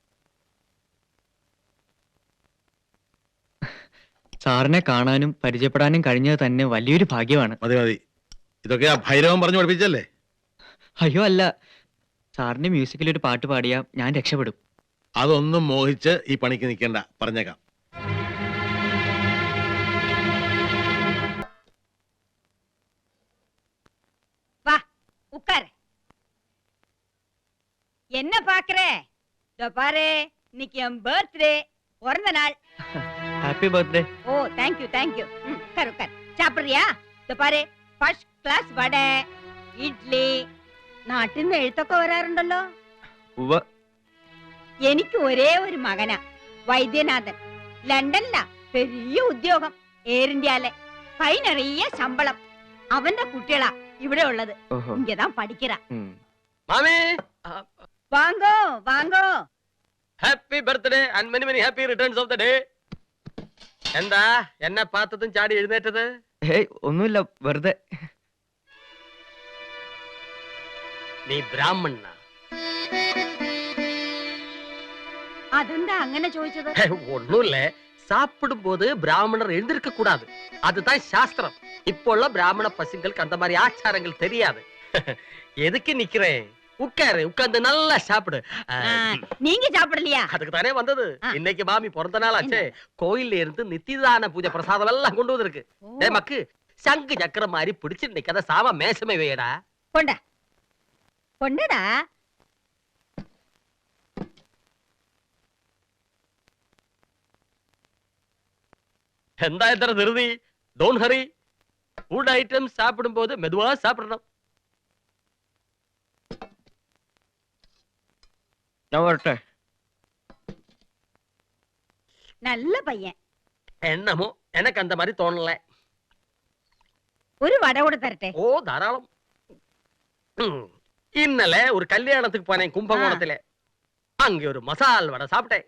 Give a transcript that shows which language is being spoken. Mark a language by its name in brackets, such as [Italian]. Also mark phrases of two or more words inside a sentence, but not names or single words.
[Malayalam] സാറിനെ കാണാനും പരിചയപ്പെടാനും കഴിഞ്ഞത് തന്നെ വലിയൊരു ഭാഗ്യമാണ്. മതി മതി, ഇതൊക്കെ ആ ഭൈരവൻ പറഞ്ഞു പഠിപ്പിച്ചല്ലേ? അയ്യോ അല്ല, സാറിന്റെ മ്യൂസിക്കിൽ ഒരു പാട്ട് പാടിയാ ഞാൻ രക്ഷപ്പെടും. അതൊന്നും മോഹിച്ച് ഈ പണിക്ക് നിൽക്കണ്ട, പറഞ്ഞേക്കാം. [Tamil] வா உட்காரு. என்ன பாக்குறே? இதோ பாரு, இன்னைக்கு என் பர்த்டே, பிறந்த நாள். [English] happy birthday. [Tamil] ஓ [English] thank you thank you. [Tamil] உட்காரு உட்காரு. சாப்பிடுறியா? இதோ பாரு, [English] first class [Malayalam] വട, ഇഡ്ലി. നാട്ടിൽ നിന്ന് എഴുത്തൊക്കെ വരാറുണ്ടല്ലോ. എനിക്ക് ഒരേ ഒരു മകനാ, വൈദ്യനാഥൻ. ലണ്ടനിലാ, പെരിയ ഉദ്യോഗം, എയർ ഇന്ത്യയിലെ. കൈ നിറയെ ശമ്പളം. അവന്റെ കുട്ടികളാ ഇവിടെ ഉള്ളത്. [Tamil] இங்கதான் படிக்கிறா. [Malayalam] മാമി, [Tamil] வாங்கோ வாங்கோ. [English] happy birthday and many many happy returns of the day. [Malayalam] എന്താ എന്നെ പാത്തതും ചാടി എഴുന്നേറ്റത്? ഹേയ് ഒന്നുമില്ല, വെറുതെ. നീ ബ്രാഹ്മണ? അതെന്താ അങ്ങനെ ചോദിച്ചത്? ഒന്നുമില്ല, [Tamil] சாப்பிடும்போது பிராமணர் எழுந்திருக்க கூடாது, அதுதான் சாஸ்திரம். இப்போ உள்ள பிராமண பசங்களுக்கு அந்த மாதிரி ஆச்சாரங்கள் தெரியாது. எதுக்கு நிக்கிறேன்? உட்காரு, உட்கார்ந்து நல்லா சாப்பிடு. நீங்க சாப்பிடலையா? அதுக்கு தானே வந்தது. இன்னைக்கு மாமி பிறந்த நாள் ஆச்சே, கோயில்ல இருந்து நித்திதான பூஜை பிரசாதம் எல்லாம் கொண்டு வந்திருக்கு. டேய் மக்கு, சங்கு சக்கரம் மாதிரி பிடிச்சு இன்னைக்கு அத சாம மேசமே வையடா. கொண்டா கொண்டடா. [Malayalam] എന്താ ഇത്ര ധൃതി? [English] don't hurry. food items [Tamil] சாப்பிடும்போது மெதுவா சாப்பிடணும். [Malayalam] ഞാൻ വരട്ടെ. [Tamil] நல்ல பையன். என்னமோ எனக்கு அந்த மாதிரி தோணல. ஒரு வடை கூட தரட்டே? ஓ தாராளம். இன்னலே ஒரு கல்யாணத்துக்கு போனேன் கும்பகோணத்துல. அங்க ஒரு மசால் வடை சாப்பிட்டேன்.